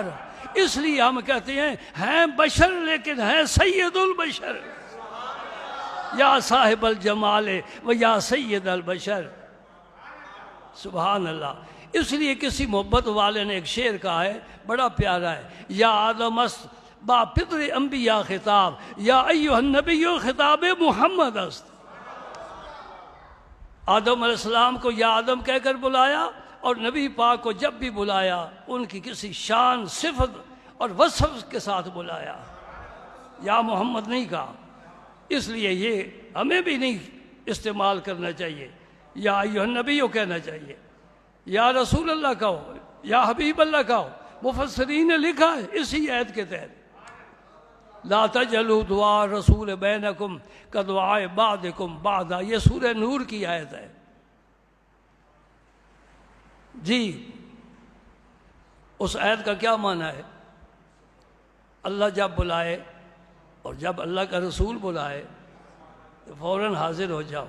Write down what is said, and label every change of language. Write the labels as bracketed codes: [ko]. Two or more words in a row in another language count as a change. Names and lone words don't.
[ur] اس لیے ہم کہتے ہیں بشر لیکن ہیں [ar] سید البشر، یا صاحب الجمال و یا سید البشر۔ سبحان اللہ۔ [ur] اس لیے کسی محبت والے نے ایک شعر کہا ہے، بڑا پیارا ہے، [fa] یا آدم است با فطر انبیاء خطاب، [ar] یا ایھا النبی [fa] خطاب محمد است۔ [ur] آدم [ar] علیہ السلام [ur] کو یا آدم کہہ کر بلایا، اور نبی پاک کو جب بھی بلایا ان کی کسی شان، صفت اور وصف کے ساتھ بلایا، یا محمد نہیں کہا۔ اس لیے یہ ہمیں بھی نہیں استعمال کرنا چاہیے، [ar] یا ایھا النبی [ur] کہنا چاہیے، [ar] یا رسول اللہ [ur] کہو، [ar] یا حبیب اللہ [ur] کہو۔ مفسرین نے لکھا ہے اسی آیت کے تحت، [ar] لا تجعلوا دعاء الرسول بینکم کدعاء بعضکم بعضا، [ur] یہ سورہ نور کی آیت ہے۔ جی اس آیت کا کیا معنی ہے؟ اللہ جب بلائے اور جب اللہ کا رسول بلائے تو فوراً حاضر ہو جاؤ۔